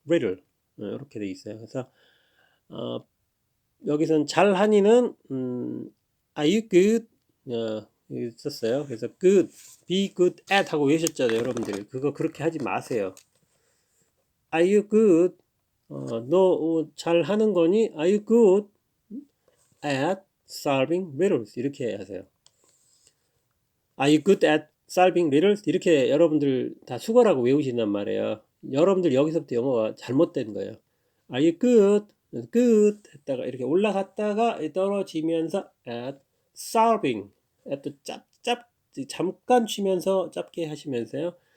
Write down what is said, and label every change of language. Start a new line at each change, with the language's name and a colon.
Korean: riddle 이렇게 돼 있어요. 그래서 여기서는 잘하니는
English: are you good
Korean: 여기 썼어요. 그래서 good,
English: be good at
Korean: 하고 외우셨잖아요, 여러분들. 그거 그렇게 하지 마세요.
English: Are you good?
Korean: 너 잘하는 거니?
English: Are you good at solving riddles?
Korean: 이렇게 하세요.
English: Are you good at solving riddles?
Korean: 이렇게 여러분들 다 수거라고 외우신단 말이에요. 여러분들 여기서부터 영어가 잘못된 거예요.
English: Are you good?
Korean: good 했다가 이렇게 올라갔다가 떨어지면서
English: at solving
Korean: at 잠깐 쉬면서 짧게 하시면서요.